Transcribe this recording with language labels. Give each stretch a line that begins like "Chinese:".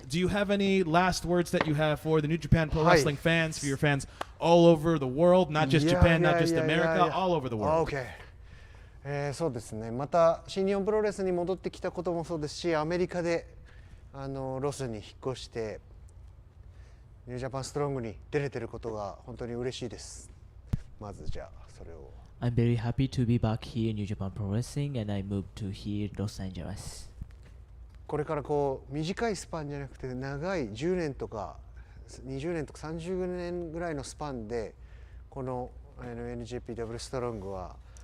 English: Do you have any last words that you have for the New Japan Pro Hi. Wrestling fans, for your fans all over the world, not just Japan, not just America, all over the world?
Japanese: Okay. そうですね。また新日本プロレスに戻ってきたこともそうですし、アメリカでロスに引っ越してニュージャパンストロングに出れてることが本当に嬉しいです。まずじゃあそれを。
English: I'm very happy to be back here in New Japan Pro Wrestling, and I moved to here, Los Angeles.
Japanese: これからこう短いスパンじゃなくて長い10年とか20年とか30年ぐらいのスパンでこのNJPW ストロングは